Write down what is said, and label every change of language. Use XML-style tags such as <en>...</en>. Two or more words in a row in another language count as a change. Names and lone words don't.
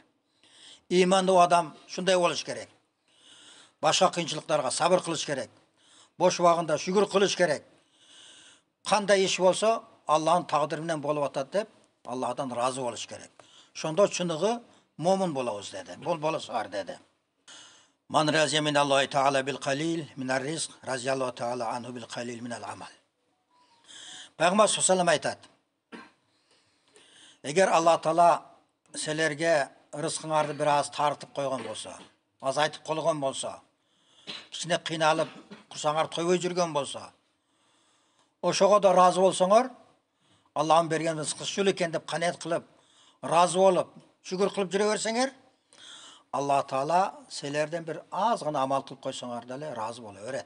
<ky>Имандуу адам шундай болуш керек. Башка кыйынчылыктарга сабыр кылыш керек. Бош убагында шүгүр кылыш керек. Кандай иш болсо, Аллахтын тагдыры менен болуп атат деп, Аллахтан разы болуш керек. Шондо чыныгы момун болобуз деди. Бул болосуңар деди.</ky> <ar>من رضي من الله تعالى بالقليل من الرزق رضي الله تعالى عنه بالقليل من العمل.</ar> <ky>Пайгамбар</ky> <ar>صلى الله عليه</ar> <ky>айтат: Эгер Алла Таала силерге рызкыңарды бир аз тартып койгон болсо, азайтып койгон болсо, кичине кыйналып курсаңар тойбой жүргөн болсо, ошого да разы болсоңор, Аллахын берген рызкы ушул экен деп канаат кылып, разы болуп, шүгүр кылып жүрө берсеңер, Алла Таала силерден бир аз гана амал кылып койсоңор деле разы боло берет.</ky>